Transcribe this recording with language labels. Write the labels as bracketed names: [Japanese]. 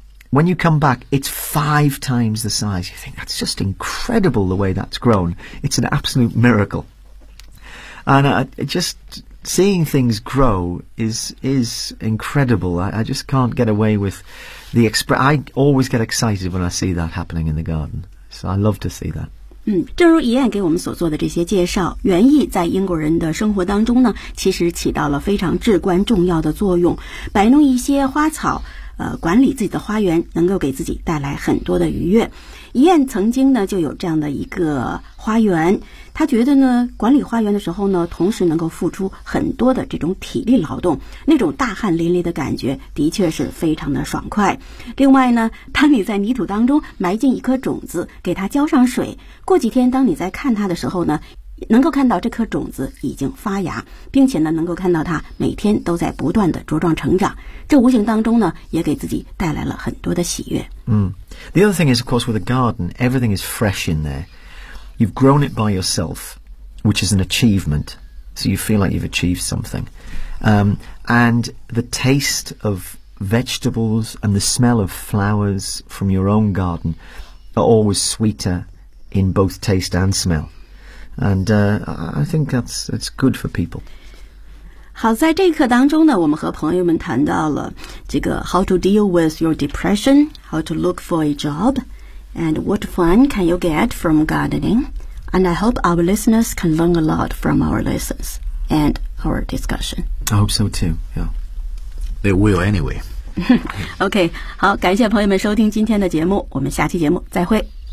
[English] When you come back, it's five times the size. You think, that's just incredible the way that's grown. It's an absolute miracle. And just seeing things grow is incredible. I just can't get away with the... I always get excited when I see that happening in the garden. So I love to see that. [Chinese] 正如Ian给我们所做的这些介绍，园艺在英国人的生活当中呢，其实起到了非常至关重要的作用。摆弄一些花草，管理自己的花园，能够给自己带来很多的愉悦。 Ian曾经呢，就有这样的一个花园，他觉得呢，管理花园的时候呢，同时能够付出很多的这种体力劳动，那种大汗淋漓的感觉的确是非常的爽快。另外呢，当你在泥土当中埋进一颗种子，给它浇上水，过几天当你在看它的时候呢，能够看到这颗种子已经发芽，并且呢，能够看到它每天都在不断的茁壮成长，这无形当中呢，也给自己带来了很多的喜悦。 [English] The other thing is, of course, with a garden, everything is fresh in there. You've grown it by yourself, which is an achievement. So you feel like you've achieved something. And the taste of vegetables and the smell of flowers from your own garden are always sweeter in both taste and smell. And I think that's good for people. [Chinese] 好，在这一课当中呢，我们和朋友们谈到了这个 [English] how to deal with your depression, how to look for a job, and what fun can you get from gardening. And I hope our listeners can learn a lot from our lessons and our discussion. I hope so too. Yeah, they will anyway. [Chinese] OK, 好，感谢朋友们收听今天的节目，我们下期节目再会。